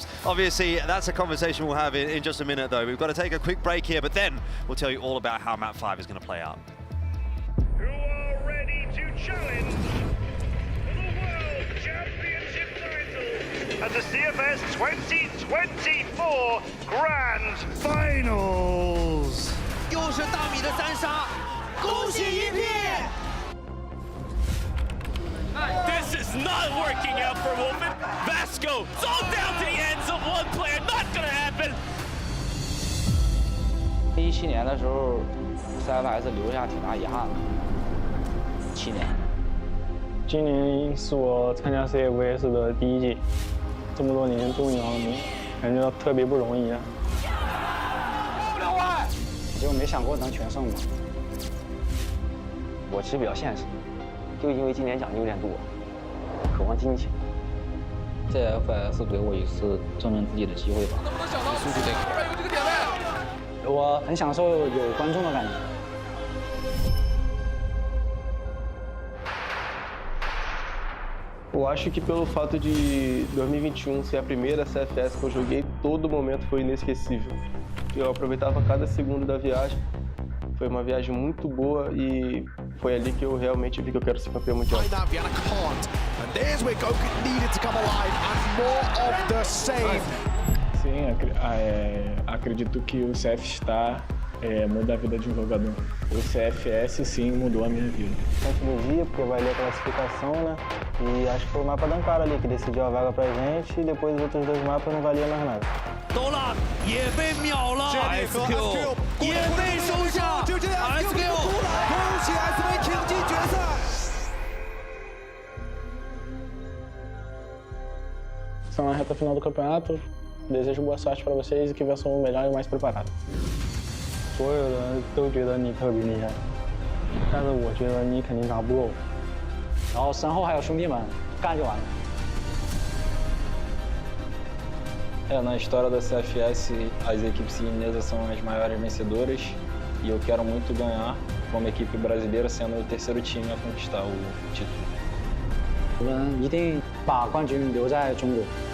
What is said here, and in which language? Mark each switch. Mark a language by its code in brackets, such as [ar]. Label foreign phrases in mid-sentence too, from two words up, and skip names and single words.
[en] Obviously, that's a conversation we'll have in just a minute though. We've got to take a quick break here, but then we'll tell you all about how map 5 is going to play out. Who are ready to challenge at the CFS 2024 Grand Finals. [zh] 又是大米的三杀，恭喜一片！ [en] This is not working out for Wolfen. Vasco, it's all down to the ends of one player. Not gonna happen. [zh] 17 年的时候 ，CFS 留下挺大遗憾的。7年。今年是我参加 CFS 的第1季。这么多年终于感觉到特别不容易啊！就没想过能全胜嘛。我其实比较现实，就因为今年奖金有点多，渴望金钱。CFS 给我一次证明自己的机会吧。我很享受有观众的感觉。 [pt] Eu acho que pelo fato de 2021 ser a primeira CFS que eu joguei, todo momento foi inesquecível. Eu aproveitava cada segundo da viagem. Foi uma viagem muito boa e foi ali que eu realmente vi que eu quero ser campeão mundial. Sim, acredito que o CF está muda a vida de um jogador. O CFS sim mudou a minha vida. Tanto no dia, porque vai ler a classificação, né? E acho que foi o mapa da Ankara ali que decidiu a vaga pra gente e depois os outros 2 mapas não valia mais nada. [zh] 都了，也被秒了 ，SQ 也被收下 ，SQ 恭喜 SV 挺进决赛。 [pt] Estão na reta final do campeonato. Desejo boa sorte para vocês e que vençam o melhor e o mais preparado. [zh] 所有人都觉得你特别厉害，但是我觉得你肯定打不过我。然后身后还有兄弟们，干就完了。 [pt] Na história da CFS, as equipes chinesas são as maiores vencedoras e eu quero muito ganhar como equipe brasileira, sendo o 3º time a conquistar o título. [zh] 我们一定把冠军留在中国。